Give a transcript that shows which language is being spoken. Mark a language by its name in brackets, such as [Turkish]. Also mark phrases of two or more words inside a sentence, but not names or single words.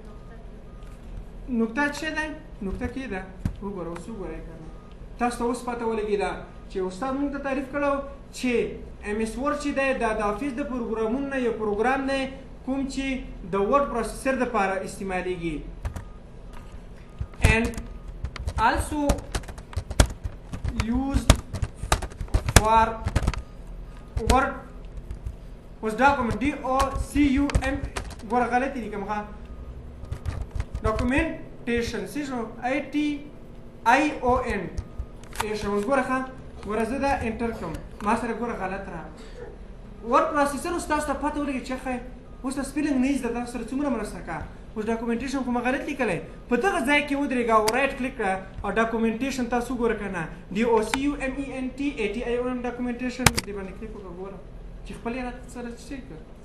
[Pashto] نقطه څه دی نقطه کې ده وګوره اوس وګورئ که نه تاسو ته اوس پته ولګېده چې استاد مونږ ته تعریف کړو چې ایم ایس ورډ چې دی دا د افیس د پروګرامونو نه یو پروګرام دی کوم چې د [English] word processor [Pashto] دپاره استعمالیږي [English] and also used for word was document DOCUM [Pashto] ګوره غلطي لیکم ښه documentation څه شو ITION اوس ګوره ښه ګوره زه دا انټر کړم ما سره ګوره غلط راغله [English] word processor [Pashto] اوس تاسو ته پته ولګي چې ښه اوس ته سپیلنګ نه زده تاسو سره څومره مرسته کوه اوس ډاکومنټیشن خو ما غلط لیکلی په دغه ځای کې ودرېږه او [English] right click [Pashto] کړه او ډاکومنټیشن تاسو وګوره که نه DOCUMENTATION ډاکومنټیشن دې باندې کلیک وکړه ګوره چې خپل یې راته سره څه کړه